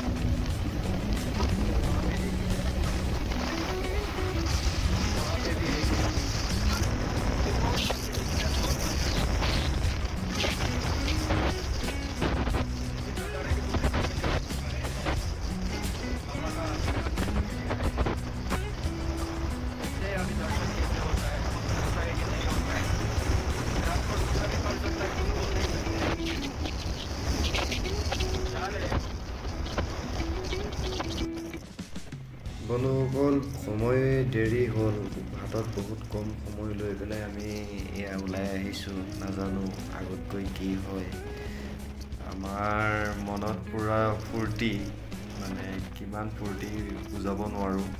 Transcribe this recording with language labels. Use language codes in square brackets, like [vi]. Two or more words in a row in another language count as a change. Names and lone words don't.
[hi] वहाँ पे भी एक अभी दर्शन कैसे होता है, होता है कि नहीं होता है, आपको दूसरा भी कर सकता है, क्यों बोल नहीं सकते। [as] বন্ধুসকল, সময় দেৰি হ'ল, হাতত বহুত কম সময় লৈ পেলাই আমি এয়া ওলাই আহিছোঁ। নাজানো আগতকৈ কি হয়। আমাৰ মনত পূৰা ফূৰ্তি, মানে কিমান ফূৰ্তি বুজাব নোৱাৰোঁ।